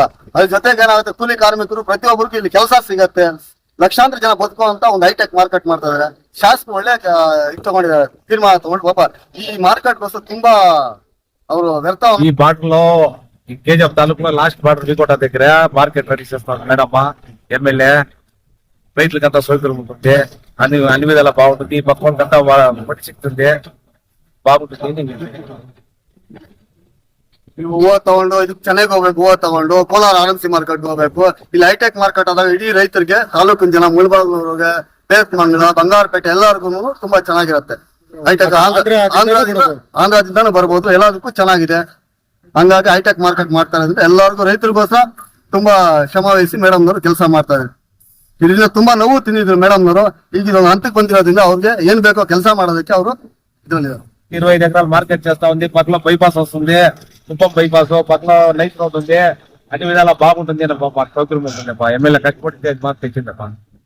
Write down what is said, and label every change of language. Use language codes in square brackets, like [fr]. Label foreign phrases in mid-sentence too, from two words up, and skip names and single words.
[kn] ಅದ್ರ ಜೊತೆಗೆ ಏನಾಗುತ್ತೆ, ಕೂಲಿ ಕಾರ್ಮಿಕರು ಪ್ರತಿಯೊಬ್ಬರಿಗೂ ಇಲ್ಲಿ ಕೆಲಸ ಸಿಗತ್ತೆ. ಲಕ್ಷಾಂತರ ಜನ ಬದುಕುವಂತ ಒಂದು ಹೈಟೆಕ್ ಮಾರ್ಕೆಟ್ ಮಾಡ್ತಾ ಇದಾರೆ. ಶಾಸಕರು ಒಳ್ಳೆ ತಗೊಂಡಿದ್ದಾರೆ, ತೀರ್ಮಾನ ತಗೊಂಡು ಪಾಪ ಈ ಮಾರ್ಕೆಟ್ ಗೋಸ್ಕರ ತುಂಬಾ ಅವರು ವ್ಯರ್ಥ. ಈ ಬಾಟ್ಲು ಕೆಜಿಎಫ್ ತಾಲೂಕಿನ ಲಾಸ್ಟ್ ಬಾರ್ಡರ್ ವಿಕೋಟ [te] దగ్గర మార్కెట్ రెడీ చేస్తున్నారు మేడమ్మ ఎమ్మెల్యే. రైతులకంతా సౌకర్యం ఉంటుంది, అన్ని విధాలా బాగుంటుంది. ఈ పక్కకంతా మట్టి సిక్తుంది, బాగుంటుంది. [kn] ಹೂವು ತಗೊಂಡು ಇದಕ್ಕೆ ಚೆನ್ನಾಗಿ ಹೋಗ್ಬೇಕು. ಹೂವು ತಗೊಂಡು ಕೋಲಾರ ಆರ್ಎಂಸಿ ಮಾರ್ಕೆಟ್ ಹೋಗ್ಬೇಕು. ಇಲ್ಲಿ ಹೈಟೆಕ್ ಮಾರ್ಕೆಟ್ ಆದಾಗ ಇಡೀ ರೈತರಿಗೆ, ತಾಲೂಕಿನ ಜನ, ಮುಳಬಾಗಿಲೂರಿಗೆ, ಬೇಸ್ಮಂಗಲ, ಬಂಗಾರಪೇಟೆ ಎಲ್ಲರಿಗೂ ತುಂಬಾ ಚೆನ್ನಾಗಿರುತ್ತೆ. ಹೈಟೆಕ್ ಆಂಧ್ರದಿಂದಾನು ಬರ್ಬೋದು, ಎಲ್ಲದಕ್ಕೂ ಚೆನ್ನಾಗಿದೆ. ಹಂಗಾಗಿ ಹೈಟೆಕ್ ಮಾರ್ಕೆಟ್ ಮಾಡ್ತಾರೆ ಅಂದ್ರೆ ಎಲ್ಲರಿಗೂ ರೈತರಿಗೋಸ್ಕರ ತುಂಬಾ ಶ್ರಮ ವಹಿಸಿ ಮೇಡಮ್ನವರು ಕೆಲಸ ಮಾಡ್ತಾರೆ. ಇದರಿಂದ ತುಂಬಾ ನೋವು ತಿಂದಿದ್ರು ಮೇಡಮ್ನವರು. ಈಗ ಇದೊಂದು ಹಂತಕ್ಕೆ ಬಂದಿರೋದ್ರಿಂದ ಅವ್ರಿಗೆ ಏನ್ ಬೇಕೋ ಕೆಲಸ ಮಾಡೋದಕ್ಕೆ ಅವರು ಇದ್ರಲ್ಲಿದ್ದಾರೆ. [te] 25 ఎకరాల మార్కెట్ చేస్తా ఉంది. పక్కన బైపాస్ వస్తుంది, కుప్పం బైపాస్ పక్కన నైట్ రోడ్ ఉంది. అన్ని విధాలా బాగుంటుంది. మాకు సౌకర్యం ఉంటుంది. ఎమ్మెల్యే కష్టపడి మాకు తెచ్చిందప్ప.